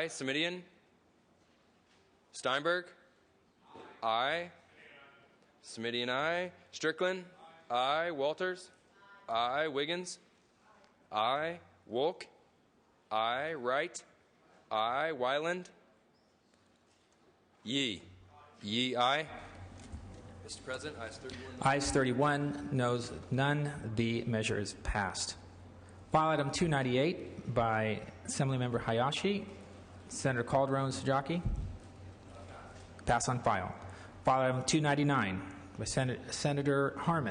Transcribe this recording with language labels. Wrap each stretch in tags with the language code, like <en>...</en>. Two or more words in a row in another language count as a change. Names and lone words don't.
<en>Smidian, Steinberg, aye. Smidian, aye. Strickland, aye. Walters, aye. Wiggins, aye. Wolk, aye. Wright, aye. Wyland, Yee. Yee, aye. Mr. President, ayes 31. Ayes 31, noes none. The measure is passed. File item 298 by Assemblymember Hayashi. Senator Calderon Sajaki. Pass on file. File item 299 by Senator Harmon.</en>